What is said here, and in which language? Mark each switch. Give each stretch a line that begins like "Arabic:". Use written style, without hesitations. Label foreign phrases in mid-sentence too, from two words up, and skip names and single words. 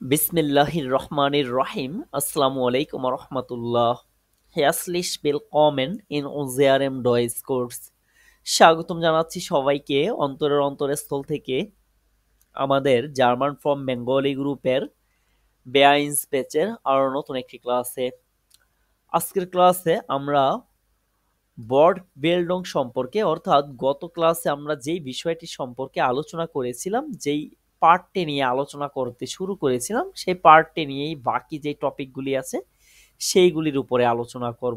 Arabic: بسم الله الرحمن الرحيم. السلام عليكم ورحمة الله.
German: Herzlich willkommen in unserem Deutschkurs.
Bangla: স্বাগতম জানাচ্ছি সবাইকে অন্তরের অন্তরস্থল থেকে আমাদের
English: German from Bengali
Bangla: গ্রুপের বেআইনস ব্যাচের আরো নতুন একটি ক্লাসে। আজকের ক্লাসে আমরা
English: word building
Bangla: সম্পর্কে অর্থাৎ গত ক্লাসে আমরা যেই বিষয়টি সম্পর্কে আলোচনা করেছিলাম, যেই পার্টটি নিয়ে আলোচনা করতে শুরু করেছিলাম, সেই পার্টটি নিয়েই বাকি যে টপিকগুলি আছে সেইগুলির উপরে আলোচনা করব।